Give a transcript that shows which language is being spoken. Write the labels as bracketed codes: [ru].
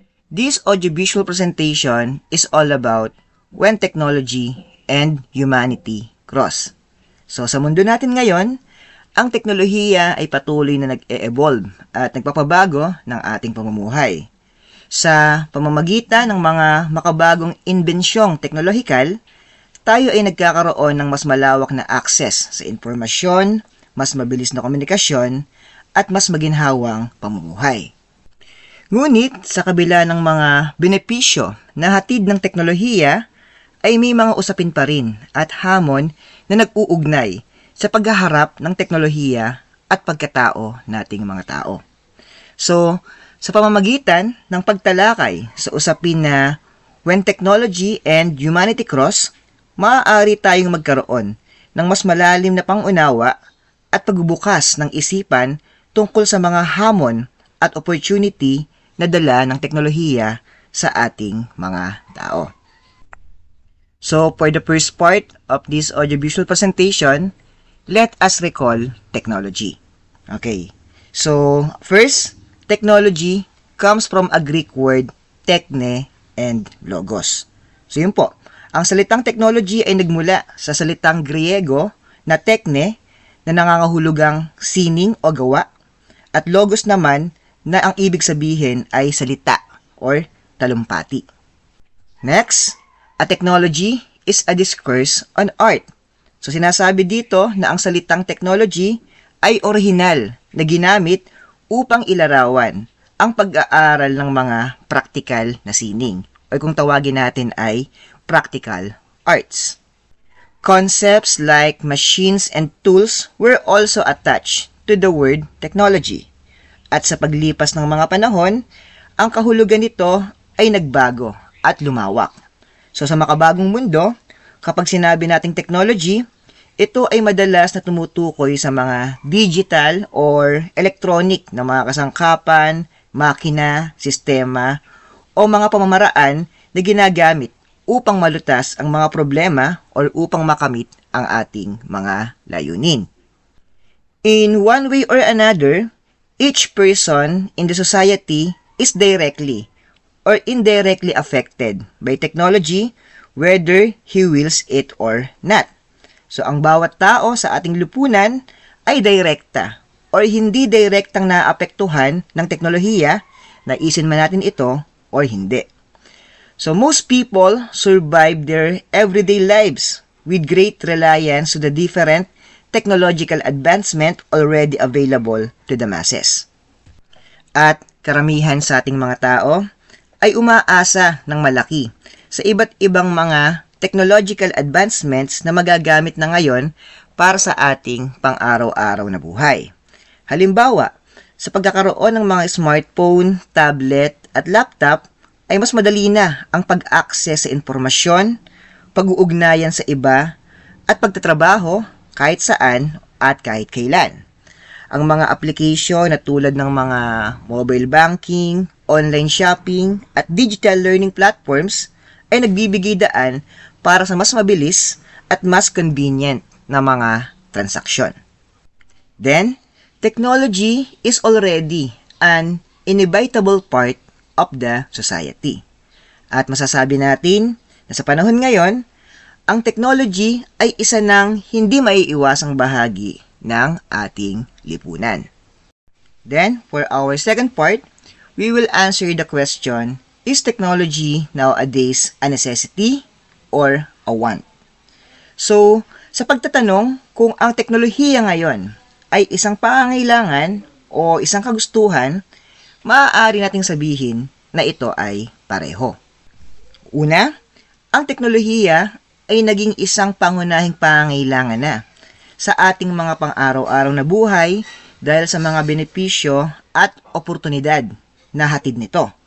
[en] This audiovisual presentation is all about when technology and humanity cross. [tl] So sa mundo natin ngayon, ang teknolohiya ay patuloy na nag-e-evolve at nagpapabago ng ating pamumuhay. Sa pamamagitan ng mga makabagong inbensyong teknolohikal, tayo ay nagkakaroon ng mas malawak na access sa impormasyon, mas mabilis na komunikasyon, at mas maginhawang pamumuhay. Ngunit sa kabila ng mga benepisyo na hatid ng teknolohiya, ay may mga usapin pa rin at hamon na nag-uugnay sa paghaharap ng teknolohiya at pagkatao nating mga tao. So, sa pamamagitan ng pagtalakay sa usapin na [en] when technology and humanity cross, [tl] maaari tayong magkaroon ng mas malalim na pangunawa at pagbubukas ng isipan tungkol sa mga hamon at opportunity na dala ng teknolohiya sa ating mga tao. [en] So, for the first part of this audiovisual presentation, let us recall technology. Okay. So, first, technology comes from a Greek word, techne and logos. [tl] So, yun po. Ang salitang technology ay nagmula sa salitang Griego na techne na nangangahulugang sining o gawa at logos naman na ang ibig sabihin ay salita or talumpati. [en] Next, a technology is a discourse on art. [tl] So sinasabi dito na ang salitang technology ay orihinal na ginamit upang ilarawan ang pag-aaral ng mga practical na sining o kung tawagin natin ay practical arts. [en] Concepts like machines and tools were also attached to the word technology. [tl] At sa paglipas ng mga panahon, ang kahulugan nito ay nagbago at lumawak. So sa makabagong mundo, kapag sinabi nating technology, ito ay madalas na tumutukoy sa mga digital or electronic na mga kasangkapan, makina, sistema, o mga pamamaraan na ginagamit upang malutas ang mga problema or upang makamit ang ating mga layunin. [en] In one way or another, each person in the society is directly or indirectly affected by technology whether he wills it or not. [tl] So, ang bawat tao sa ating lipunan ay direkta or hindi direktang naapektuhan ng teknolohiya, naisin man natin ito or hindi. [en] So, most people survive their everyday lives with great reliance to the different technological advancement already available to the masses. [tl] At karamihan sa ating mga tao ay umaasa ng malaki sa iba't ibang mga technological advancements na magagamit na ngayon para sa ating pang-araw-araw na buhay. Halimbawa, sa pagkakaroon ng mga smartphone, tablet at laptop ay mas madali na ang pag-access sa impormasyon, pag-uugnayan sa iba at pagtatrabaho kahit saan at kahit kailan. Ang mga application na tulad ng mga mobile banking, online shopping, at digital learning platforms ay nagbibigay daan para sa mas mabilis at mas convenient na mga transaksyon. [en] Then, technology is already an inevitable part of the society. [tl] At masasabi natin na sa panahon ngayon, ang technology ay isa ng hindi maiiwasang bahagi ng ating lipunan. [en] Then, for our second part, we will answer the question, is technology nowadays a necessity or a want? [tl] So, sa pagtatanong kung ang teknolohiya ngayon ay isang pangangailangan o isang kagustuhan, maaari nating sabihin na ito ay pareho. Una, ang teknolohiya ay naging isang pangunahing pangangailangan na sa ating mga pang-araw-araw na buhay dahil sa mga benepisyo at oportunidad na hatid nito.